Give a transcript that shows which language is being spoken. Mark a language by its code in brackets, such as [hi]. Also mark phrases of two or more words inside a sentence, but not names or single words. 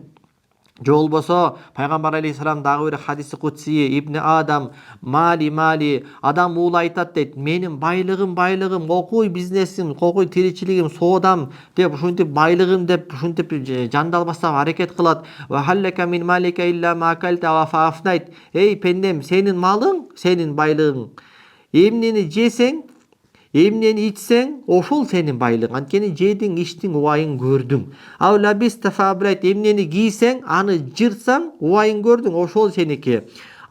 [ky] Же болбосо пайгамбар алейхиссалам дагы бир хадиси кутси, [ar] ابن آدم مالي, [ky] адам уулу айтат дейт, менин байлыгым, окуй бизнесим, окуй тиричилигим, соодам деп ушинтип байлыгым деп ушинтип жандалбастан аракет кылат. [ar] وهل لك من مالك إلا ما أكلت فأفنيت, [ky] ey пендем, сенин малың, сенин байлыгың, эмнени жесең, эмнени ичсең, ошол сенин байлыгың. Анткени жедиң, ичтиң, убайың көрдүң. [ar] أو لبست فأبليت, [ky] эмнени кийсең, аны жыртсаң, убайың көрдүң, ошол сеники.